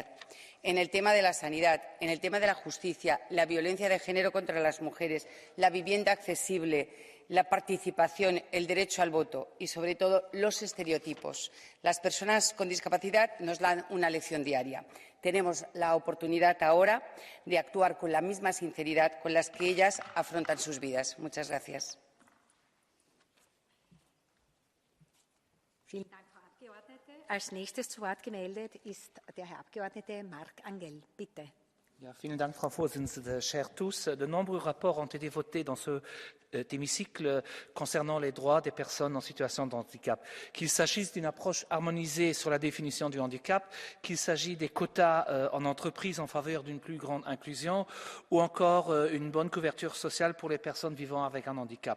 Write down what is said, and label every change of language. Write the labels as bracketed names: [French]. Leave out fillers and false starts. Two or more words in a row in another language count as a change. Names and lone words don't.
[Spanish] En el tema de la sanidad, en el tema de la justicia, la violencia de género contra las mujeres, la vivienda accesible, la participación, el derecho al voto y, sobre todo, los estereotipos. Las personas con discapacidad nos dan una lección diaria. Tenemos la oportunidad ahora de actuar con la misma sinceridad con la que ellas afrontan sus vidas. Muchas gracias. [German] Vielen Dank, Frau Abgeordnete. Als nächstes zu Wort gemeldet ist der Herr Abgeordnete Marc Angel. Bitte. Ja, vielen Dank, Frau Vorsitzende. [French] Chers tous, de nombreux rapports ont été votés dans cet hémicycle concernant les droits des personnes en situation de handicap. Qu'il s'agisse d'une approche harmonisée sur la définition du handicap, qu'il s'agisse des quotas en entreprise en faveur d'une plus grande inclusion ou encore une bonne couverture sociale pour les personnes vivant avec un handicap.